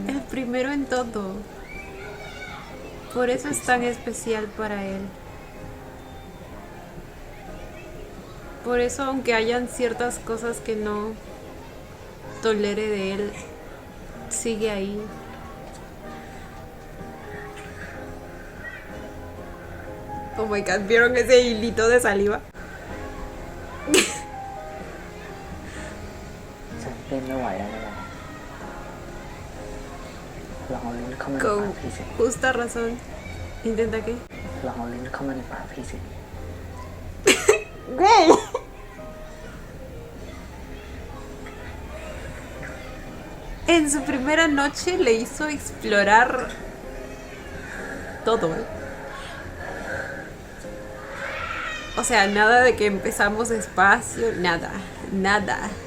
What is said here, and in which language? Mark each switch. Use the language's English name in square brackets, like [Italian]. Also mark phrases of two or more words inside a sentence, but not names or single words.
[Spanish] el primero en todo. Por eso es tan especial para él. Por eso, aunque hayan ciertas cosas que no tolere de él, sigue ahí. [English] Oh my god, [Spanish] ¿vieron ese hilito de saliva? [Thai] ฉันเต้นไม่ไหวแล้วนะลองเอาลิ้นเข้ามาในปาก [Spanish] Con [Thai] พี่สิ [Spanish] justa razón. ¿Intenta qué? [Thai] ลองเอาลิ้นเข้ามาในปากพี่สิ [Spanish] ¡Güey! En su primera noche le hizo explorar todo. O sea, nada de que empezamos despacio, nada, nada.